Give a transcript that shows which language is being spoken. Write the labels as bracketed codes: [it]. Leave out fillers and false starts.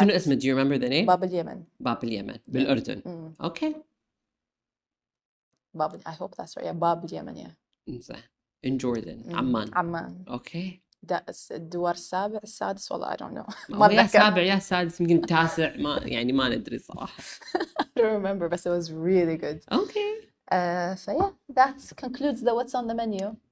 [en] شنو اسمه? Do you remember the name? [ar] باب اليمن. باب اليمن بالأردن. Okay. [en] I hope that's right. Yeah, باب اليمن. Yeah. [ar] إنزين. In Jordan. عمان. عمان. [en] Okay. [ar] ده الدور السابع السادس والله I don't know. ما يا سابع يا سادس يمكن تاسع ما يعني ما ندري صراحة. [en] I don't remember but it was really good. Okay. So yeah, that concludes the what's on the menu.